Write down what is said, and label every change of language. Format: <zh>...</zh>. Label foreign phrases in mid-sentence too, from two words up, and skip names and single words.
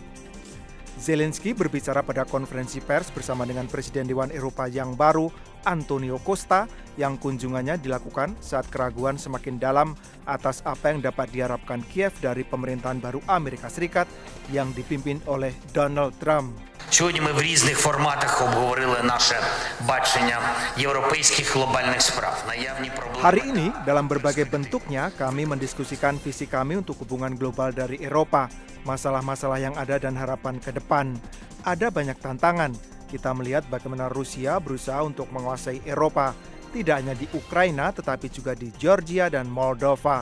<id>Zelensky berbicara pada konferensi pers bersama dengan Presiden Dewan Eropa yang baru, Antonio Costa, yang kunjungannya dilakukan saat keraguan semakin dalam atas apa yang dapat diharapkan Kiev dari pemerintahan baru Amerika Serikat yang dipimpin oleh Donald Trump.</id> <uk>Сьогодні ми в різних форматах обговорили наше бачення європейських глобальних справ. Наявні проблеми.</uk> <id>Hari ini, dalam berbagai bentuknya, kami mendiskusikan visi kami untuk hubungan global dari Eropa, masalah-masalah yang ada dan harapan ke depan. Ada banyak tantangan. Kita melihat bagaimana Rusia berusaha untuk menguasai Eropa, tidak hanya di Ukraina tetapi juga di Georgia dan Moldova.</id>